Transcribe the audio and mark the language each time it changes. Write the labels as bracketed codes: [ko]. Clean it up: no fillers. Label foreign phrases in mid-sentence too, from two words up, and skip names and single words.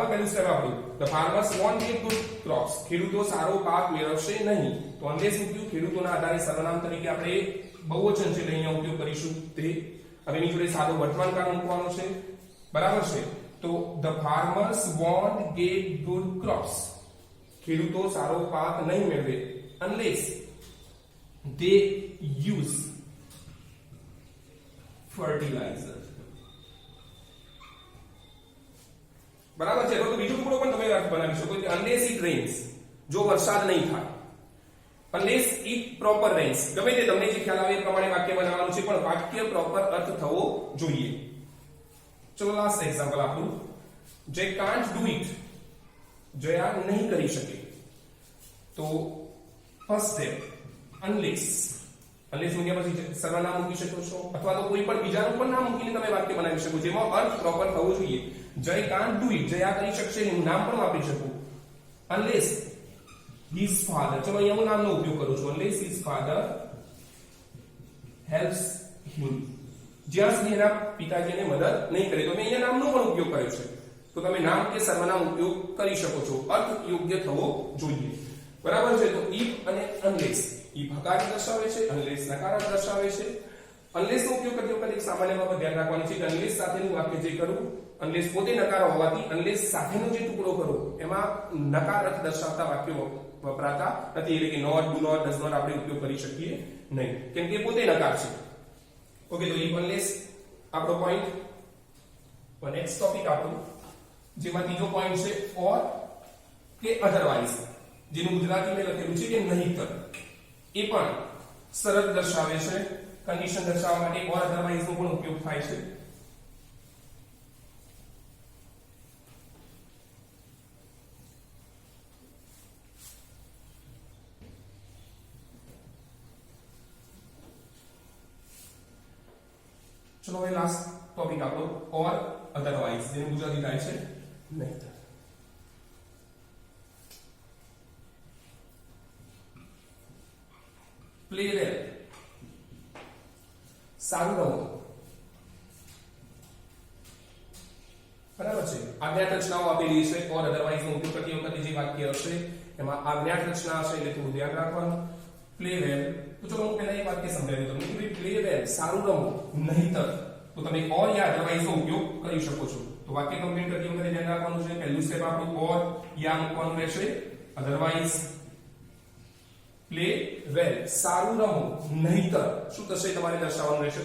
[gu] પહેલું સ્ટેપ આપણું [en] The farmers won't get good crops, [gu] ખેડૂતો સારો પાક મેળવશે નહીં. તો અનલેસ મૂક્યું, ખેડૂતોના આધારે સર્વનામ તરીકે આપણે બહુવચન છે એટલે અહીંયા ઉપયોગ કરીશું તે. હવે એની જોડે સાદો વર્તમાનકાળ મૂકવાનો છે. બરાબર છે. તો [en] The farmers won't get good crops, [gu] ખેડૂતો સારો પાક નહીં મેળવે [en] unless they use fertilizer. [gu] બરાબર છે. તો બીજો ટુકડો પણ તમે બનાવી શકો કે [en] unless it rains, [gu] જો વરસાદ નહીં થાય. [en] unless it proper rains, [gu] ગમે તે તમને જે ખ્યાલ આવે એ પ્રમાણે વાક્ય બનાવવાનું છે પણ વાક્ય પ્રોપર અર્થ થવો જોઈએ. [en] ચલો last example [gu] આપણું જે [en] can't do it, [gu] જે આ નહીં કરી શકે. તો [en] first step [gu] unless મૂક્યા પછી સર્વનામ મૂકી શકો છો અથવા તો કોઈ પણ બીજાનું પણ નામ મૂકીને તમે વાક્ય બનાવી શકો જેમાં અર્થ પ્રોપર થવો જોઈએ. [en] જય can't do it, [gu] જય આ કરી શકશે નહીં, નામ પણ વાપરી શકું. [en] unless his father, [gu] ચલો અહીંયા હું નામનો ઉપયોગ કરું છું. [en] unless his father helps him, [gu] જ્યાં સુધી એના પિતાજીને મદદ નહીં કરે. તો મેં અહીંયા નામનો પણ ઉપયોગ કર્યો છે. તો તમે નામ કે સર્વનામ ઉપયોગ કરી શકો છો, અર્થ યોગ્ય થવો જોઈએ. બરાબર છે. તો if અને unless, if હકાર દર્શાવે છે, unless નકાર દર્શાવે છે. unless નો ઉપયોગ કરતી વખતે એક સામાન્ય બાબત ધ્યાન રાખવાની છે કે unless સાથેનું વાક્ય જે કરું, unless પોતે નકાર હોવાથી unless સાથેનો જે ટુકડો કરો એમાં નકાર અર્થ દર્શાવતા વાક્યો વપરાતા નથી. એટલે કે [en] not, do not, does not [gu] આપણે ઉપયોગ કરી શકીએ નહીં કેમ કે પોતે નકાર છે. ઓકે. તો [en] if unless [gu] આપણો પોઈન્ટ. [en] next topic [gu] આપણું જેમાં ત્રીજો પોઈન્ટ છે or કે otherwise, જેનું ગુજરાતી મેં લખેલું છે કે નહીંતર. એ પણ શરત દર્શાવે છે, કન્ડિશન દર્શાવવા માટે [en] or otherwise [gu] નો પણ ઉપયોગ થાય છે. ચલો હવે [en] last topic આપણો or otherwise, [gu] જેનું ગુજરાતી થાય છે નહીંતર. [en] play well, [gu] સારું રમો. બરાબર છે. આજ્ઞાત રચનાઓ આપેલી છે [en] or otherwise [gu] નો ઉપયોગ કરતી વખતે જે વાક્ય હશે એમાં આજ્ઞાત રચના હશે એટલે થોડું ધ્યાન રાખવાનું. [en] play well, [gu] તો ચલો હું પહેલા એક વાક્ય સમજાવી દઉં તમને કે [en] play well [gu] સારું રમો નહીંતર. તો તમે or યા otherwise નો ઉપયોગ કરી શકો છો. તો વાક્ય કમ્પ્લીટ કરતી વખતે ધ્યાન રાખવાનું છે. પહેલું સ્ટેપ આપણું or યા મૂકવાનું રહેશે. [en] otherwise play well [gu] સારું રમો નહીંતર શું થશે તમારે દર્શાવવાનું રહેશે.